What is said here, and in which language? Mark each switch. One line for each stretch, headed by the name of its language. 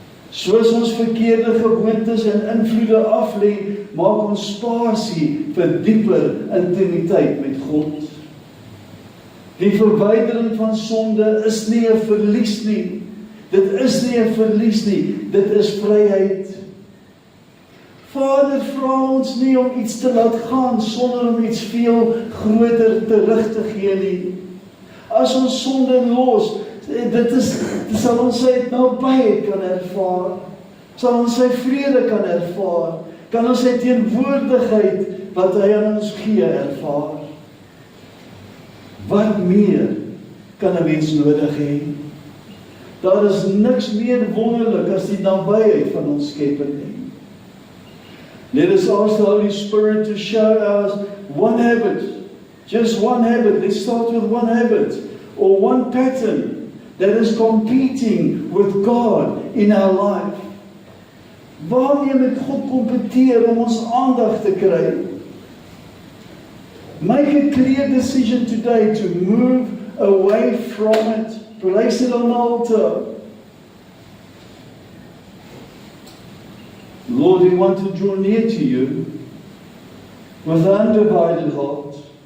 Afrikaans: Soos ons verkeerde gewoontes en invloede aflê, maak ons spasie vir dieper intimiteit met God. Die verwydering van sonde is nie 'n verlies nie. Dit is nie 'n verlies nie, dit is vryheid. Vader vra ons nie om iets te laat gaan sonder om iets veel groter terug te gee nie. As ons sonde los, dit sal ons sy nabyheid kan ervaar, sal ons sy vrede kan ervaar, kan ons sy teenwoordigheid wat hy aan ons gee ervaar. Wat meer kan 'n mens nodig hê? Daar is niks meer wonderlik as die nabyheid van ons Skepper nie.
English: Let us ask the Holy Spirit to show us one habit, just one habit. Let's start with one habit or one pattern that is competing with God in our life.
Afrikaans: Waarmee met God kompeteer om ons aandag te kry?
English: Make a clear decision today to move away from it. Place it on the altar. Lord, we want to draw near to you with an undivided heart.